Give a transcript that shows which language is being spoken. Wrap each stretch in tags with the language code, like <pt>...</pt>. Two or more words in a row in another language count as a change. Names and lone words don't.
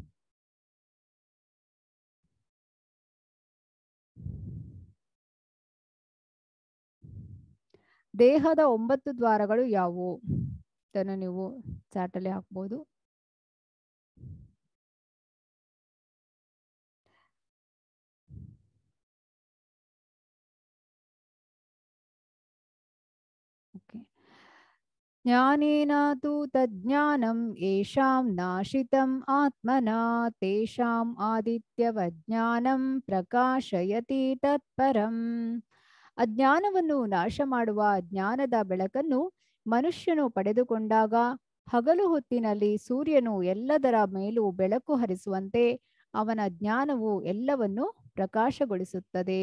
<kn>ದೇಹದ 9 ದ್ವಾರಗಳು ಯಾವುವು? ಇದನ್ನು ನೀವು ಚಾಟಲ್ಲಿ ಹಾಕ್ಬೋದು. ಓಕೆ.</kn> <sa>ಜ್ಞಾನೇನ ತು ತಜ್ಞಾನಂ ಯೇಷಾಂ ನಾಶಿತಂ ಆತ್ಮನಾ ತೇಷಾಂ ಆದಿತ್ಯವಜ್ಞಾನಂ ಪ್ರಕಾಶಯತಿ ತತ್ಪರಂ.</sa> <kn>ಅಜ್ಞಾನವನ್ನು ನಾಶ ಮಾಡುವ ಜ್ಞಾನದ ಬೆಳಕನ್ನು ಮನುಷ್ಯನು ಪಡೆದುಕೊಂಡಾಗ ಹಗಲು ಹೊತ್ತಿನಲ್ಲಿ ಸೂರ್ಯನು ಎಲ್ಲದರ ಮೇಲೂ ಬೆಳಕು ಹರಿಸುವಂತೆ ಅವನ ಜ್ಞಾನವು ಎಲ್ಲವನ್ನು ಪ್ರಕಾಶಗೊಳಿಸುತ್ತದೆ.</kn>